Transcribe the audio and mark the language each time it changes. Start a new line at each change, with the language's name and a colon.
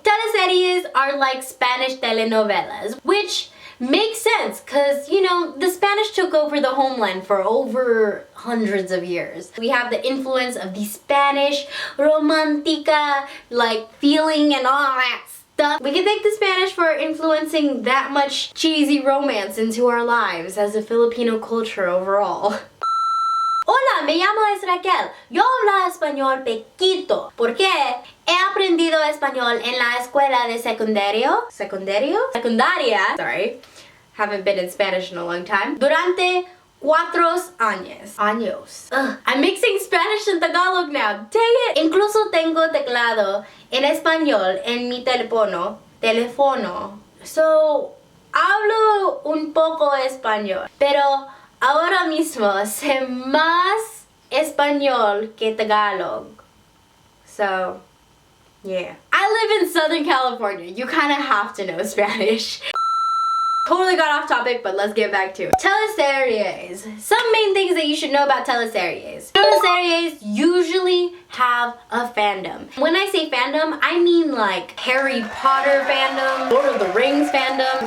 English: Teleseries are like Spanish telenovelas, which makes sense because, you know, the Spanish took over the homeland for over hundreds of years. We have the influence of the Spanish romantica, like feeling and all that stuff. We can thank the Spanish for influencing that much cheesy romance into our lives as a Filipino culture overall.
Spanish: Hola, me llamo Raquel. Yo hablo español poquito porque he aprendido español en la escuela de secundaria.
English: Sorry, haven't been in Spanish in a long time.
Spanish: Durante 4 años.
English: Ugh, I'm mixing Spanish and Tagalog now. Dang it!
Spanish: Incluso tengo teclado en español en mi teléfono. So, hablo un poco español, pero ahora mismo sé más español que Tagalog.
English: So, yeah. I live in Southern California. You kind of have to know Spanish. Totally got off topic, but let's get back to it. Teleseries. Some main things that you should know about teleseries. Teleseries usually have a fandom. When I say fandom, I mean like Harry Potter fandom, Lord of the Rings fandom,